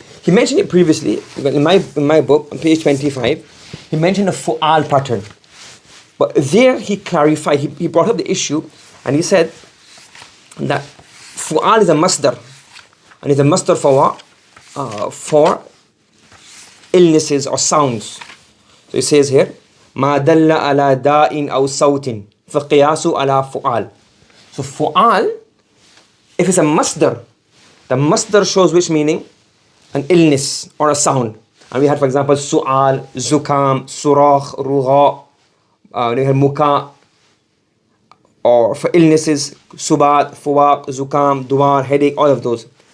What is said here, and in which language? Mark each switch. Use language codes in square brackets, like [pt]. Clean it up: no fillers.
[en] He mentioned it previously, in my book, on page 25, he mentioned a fu'al pattern. But there he clarified, he brought up the issue, and he said that fu'al is a masdar. And it's a masdar for what? For illnesses or sounds. So he says here, [ar] ما دل على داء أو صوت فقياس على فعال. [en] So fu'al, if it's a masdar, the masdar shows which meaning? An illness or a sound. And we had, for example, su'al, zukam, surakh, rugha, we had muka, or for illnesses, subat, fuwaq, zukam, duar, headache, all of those.